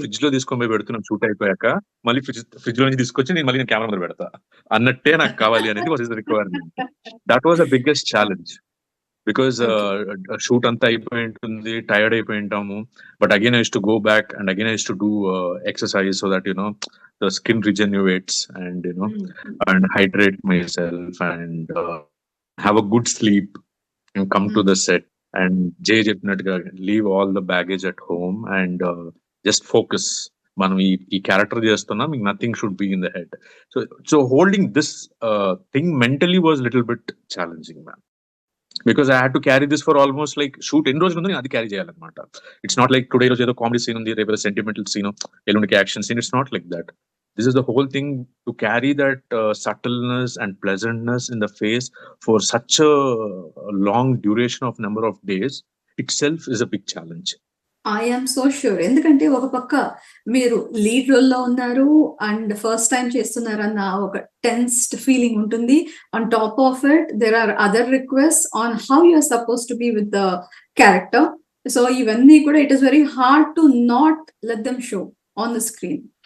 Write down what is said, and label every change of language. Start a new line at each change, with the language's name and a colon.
Telugu: ఫ్రిడ్జ్‌లో తీసుకొని పోయి పెడుతున్నాను షూట్ అయిపోయాక. మళ్ళీ ఫ్రిడ్జ్‌లో నుంచి తీసుకొచ్చి నేను కెమెరా ముందర పెడతా. అన్నట్టే నాకు కావాలి అనేది
English: Was his requirement. That was the biggest challenge. Because okay.
Telugu: Shoot అంతా అయిపోయి ఉంటుంది. టైర్డ్ అయిపోయి ఉంటాము.
English: But again I used to go back and again I used to do exercise so that the skin regenerates and hmm. Hmm. and hydrate myself and have a good sleep and come to hmm. the set and Jay చెప్పినట్టుగా leave all the baggage at home and just focus.
Telugu: మనం ఈ character చేస్తున్నాం,
English: Nothing should be in the head. So holding this thing mentally was little bit challenging ma'am. Because I had to carry this for almost like shoot
Telugu: ఎన్ని రోజులు ఉంది అది carry చేయాలన్నమాట.
English: it's not like today
Telugu: రోజు ఏదో comedy scene ఉంది, రేపు sentimental scene, ఎల్లుండికి action scene.
English: It's not like that. This is the whole thing, to carry that subtleness and pleasantness in the face for such a long duration of number of days itself is a big challenge. I am so sure.
Telugu: ఎందుకంటే ఒక పక్క మీరు lead రోల్‌లో ఉన్నారు and first time చేస్తున్నారన్న ఒక tensed feeling ఉంటుంది.
English: On top of it there are other requests on how you are supposed to be with the character. So,
Telugu: ఇవన్నీ కూడా
English: It is very hard to not let them show on the screen.